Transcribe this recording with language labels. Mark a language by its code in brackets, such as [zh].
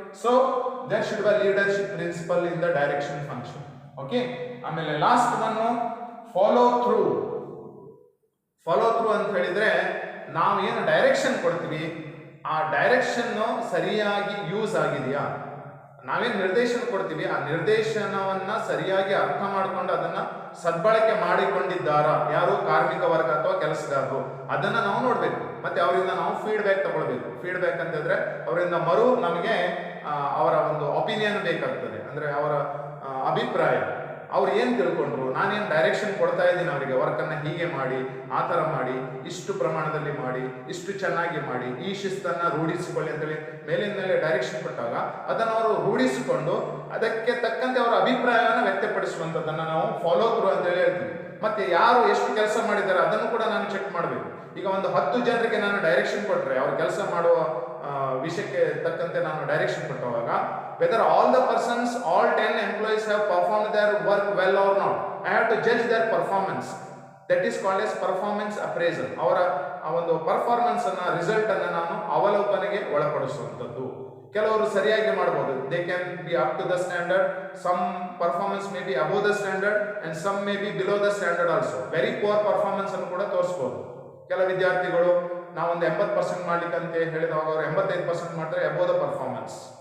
[en] So there should be a leadership principle in the direction function. [kn] Okay, ಆಮೇಲೆ last one follow through ಅಂತ ಹೇಳಿದ್ರೆ, ನಾವು ಏನು direction ಕೊಡ್ತೀವಿ ಆ ಡೈರೆಕ್ಷನ್ ಸರಿಯಾಗಿ ಯೂಸ್ ಆಗಿದೆಯಾ, ನಾವೇನು ನಿರ್ದೇಶನ ಕೊಡ್ತೀವಿ ಆ ನಿರ್ದೇಶನವನ್ನ ಸರಿಯಾಗಿ ಅರ್ಥ ಮಾಡಿಕೊಂಡು ಅದನ್ನ ಸದ್ಬಳಕೆ ಮಾಡಿಕೊಂಡಿದ್ದಾರಾ ಯಾರು, ಕಾರ್ಮಿಕ ವರ್ಗ ಅಥವಾ ಕೆಲಸಗಾರರು, ಅದನ್ನ ನಾವು ನೋಡ್ಬೇಕು. ಮತ್ತೆ ಅವರಿಂದ ನಾವು ಫೀಡ್ಬ್ಯಾಕ್ ತಗೊಳ್ಬೇಕು. ಫೀಡ್ಬ್ಯಾಕ್ ಅಂತಂದ್ರೆ ಅವರಿಂದ ನಮಗೆ ಅವರ ಒಂದು ಒಪಿನಿಯನ್ ಬೇಕಾಗ್ತದೆ, ಅಂದ್ರೆ ಅವರ ಅಭಿಪ್ರಾಯ. ಅವ್ರು ಏನ್ ತಿಳ್ಕೊಂಡ್ರು, ನಾನೇನು ಡೈರೆಕ್ಷನ್ ಕೊಡ್ತಾ ಇದ್ದೀನಿ ಅವರಿಗೆ, ವರ್ಕನ್ನು ಹೀಗೆ ಮಾಡಿ, ಆ ಥರ ಮಾಡಿ, ಇಷ್ಟು ಪ್ರಮಾಣದಲ್ಲಿ ಮಾಡಿ, ಇಷ್ಟು ಚೆನ್ನಾಗಿ ಮಾಡಿ, ಈ ಶಿಸ್ತನ್ನ ರೂಢಿಸಿಕೊಳ್ಳಿ ಅಂತೇಳಿ ಮೇಲಿನ ಮೇಲೆ ಡೈರೆಕ್ಷನ್ ಕೊಟ್ಟಾಗ ಅದನ್ನು ಅವರು ರೂಢಿಸಿಕೊಂಡು ಅದಕ್ಕೆ ತಕ್ಕಂತೆ ಅವರ ಅಭಿಪ್ರಾಯವನ್ನು ವ್ಯಕ್ತಪಡಿಸುವಂಥದ್ದನ್ನು ನಾವು ಫಾಲೋ ಥ್ರೂ ಅಂತೇಳಿ ಹೇಳ್ತೀವಿ. ಮತ್ತೆ ಯಾರು ಎಷ್ಟು ಕೆಲಸ ಮಾಡಿದ್ದಾರೆ ಅದನ್ನು ಕೂಡ ನಾನು ಚೆಕ್ ಮಾಡಬೇಕು. ಈಗ ಒಂದು 10 ಜನರಿಗೆ ನಾನು ಡೈರೆಕ್ಷನ್ ಕೊಟ್ಟರೆ, ಅವ್ರು ಕೆಲಸ ಮಾಡುವ ವಿಷಯಕ್ಕೆ ತಕ್ಕಂತೆ ನಾನು direction ಕೊಟ್ಟವಾಗ, [en] whether all the persons, all 10 employees have performed their work well or not, I have to judge their performance. That is called as performance appraisal. [kn] ಅವರ ಒಂದು ಪರ್ಫಾರ್ಮೆನ್ಸ್ ಅನ್ನ, ರಿಸಲ್ಟ್ ಅನ್ನ ನಾನು ಅವಲೋಕನೆಗೆ ಒಳಪಡಿಸುವಂಥದ್ದು. ಕೆಲವರು ಸರಿಯಾಗಿ ಮಾಡಬಹುದು, [en] they can be up to the standard, some performance may be above the standard and some may be below the standard also. very poor performance [kn] ಅನ್ನು ಕೂಡ ತೋರಿಸಬಹುದು. ಕೆಲ ವಿದ್ಯಾರ್ಥಿಗಳು ನಾವೊಂದು 80% ಮಾಡ್ಲಿಕ್ಕೆ ಅಂತ ಹೇಳಿದಾಗ ಅವರು 85% ಮಾಡ್ತಾರೆ, [en] above the performance.